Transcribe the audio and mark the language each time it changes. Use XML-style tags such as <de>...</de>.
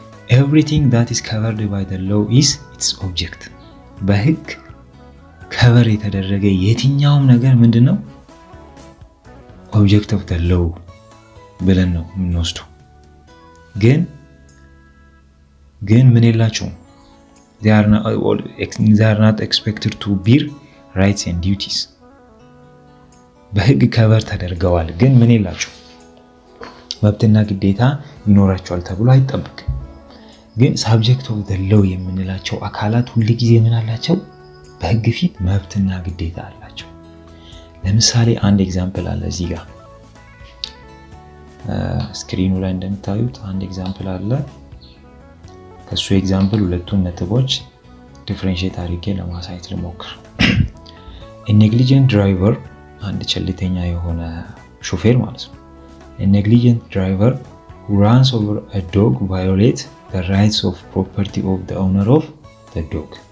<en>everything that is covered by the law is its object.</en> <am>በህግ ከቨር የተደረገ የትኛውም ነገር ምንድነው?</am> <en>object of the law</en> <am>ብለን ነው የምንወስደው። ግን ምን የላቸውም?</am> <en>they are not expected to bear rights and duties.</en> <am>በህግ ከቨር ተደርገዋል ግን ምን የላቸው? መብትና ግዴታ ይኖራቸዋል ተብሎ አይጠበቅም። ግን</am> <en>subject of the law</en> <am>የምንላቸው አካላት ሁሉ ጊዜ ምን አላቸው? በህግ ፊት መብትና ግዴታ አላቸው። ለምሳሌ አንድ ኤግዛምፕል አለ እዚህ ጋር ስክሪኑ ላይ እንደምታዩት አንድ ኤግዛምፕል አለ። ከሱ ኤግዛምፕል ሁለቱን ነጥቦች ዲፈረንሺየት አድርጌ ለማሳየት ልሞክር።</am> <en>a negligent driver</en> <am>አንድ ቸልተኛ የሆነ ሾፌር ማለት ነው።</am> <en>a negligent driver who runs over a dog violates the rights of property of the owner of the dog.</en>